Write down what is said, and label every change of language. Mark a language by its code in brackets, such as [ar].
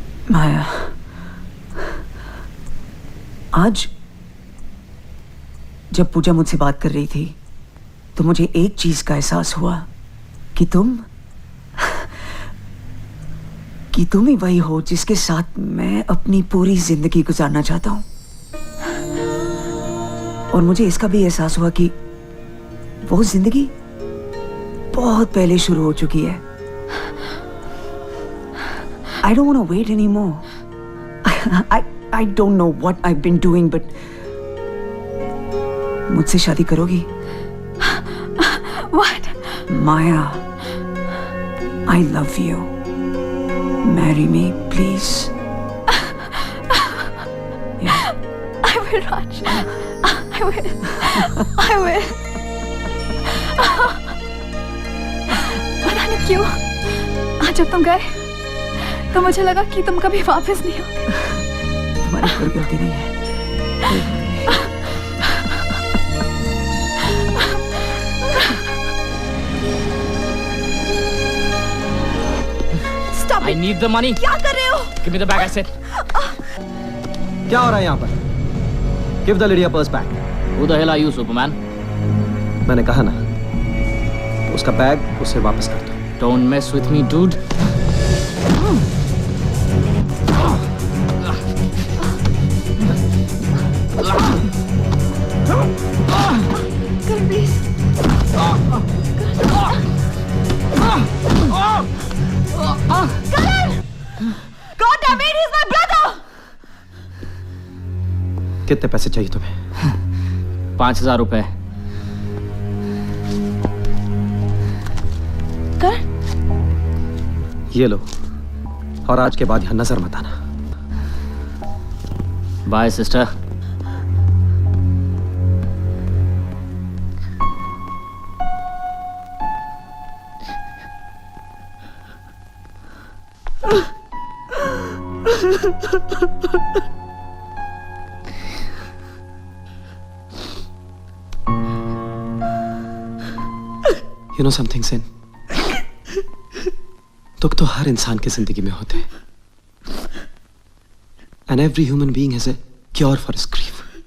[hi] माया, आज जब पूजा मुझसे बात कर रही थी तो मुझे एक चीज का एहसास हुआ कि तुम ही वही हो जिसके साथ मैं अपनी पूरी जिंदगी गुजारना चाहता हूं। और मुझे इसका भी एहसास हुआ कि वो जिंदगी बहुत पहले शुरू हो चुकी है। [en] I don't want to wait anymore. I don't know what I've been doing, but [hi] मुझसे शादी करोगी? [en] What? Maya, I love you. Marry me, please. Yeah. I will, Raj. I will. I will. [hi] पता नहीं क्यों आज जब तुम गए तो मुझे लगा कि तुम कभी वापस नहीं आओगे। तुम्हारी कोई गलती नहीं है। [en] I need the money. [hi] क्या कर रहे हो? [en] Give me the bag, I said. [hi] क्या हो रहा है यहाँ पर? [en] Give the lady a purse back. Who the hell are you, Superman? [hi] मैंने कहा ना, उसका बैग उसे वापस कर दो। [en] Don't mess with me, dude. Karan, please. Karan! God damn it, he's my brother! [hi] कितने पैसे चाहिए तुम्हें? 5,000 रुपए। [en] Karan? [hi] ये लो, और आज के बाद यहाँ नजर मत आना। [en] Bye, sister. You know something, Sin? [hi] दुख तो हर इंसान की जिंदगी में होते हैं. [en] And every human being has a cure for his grief.